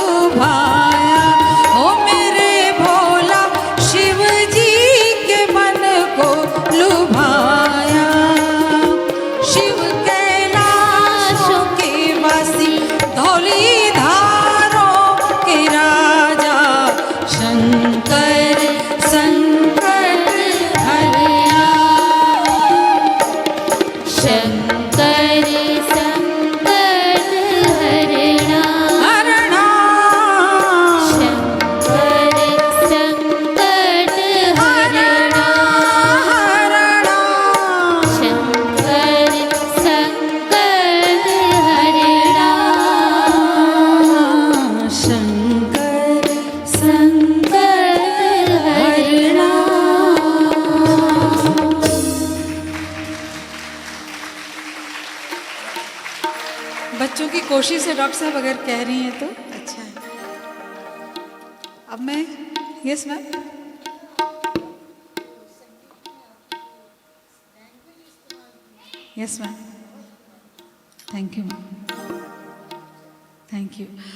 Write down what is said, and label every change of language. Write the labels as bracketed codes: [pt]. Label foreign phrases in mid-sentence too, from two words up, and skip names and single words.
[hi] लुभाया। ओ मेरे भोला शिव जी के मन को लुभाया। शिव कैलाशों के वासी धौली धारों के राजा शंकर संकट हरया। शंकर संकट हरणा। हरणा शंकर संकट हरणा। हरणा शंकर संकट हरणा। शंकर संकट हरणा। बच्चों की कोशिश है डॉक्टर साहब, अगर कह रही हैं तो अच्छा है। अब मैं [en] yes ma'am yes ma'am thank you ma'am thank you.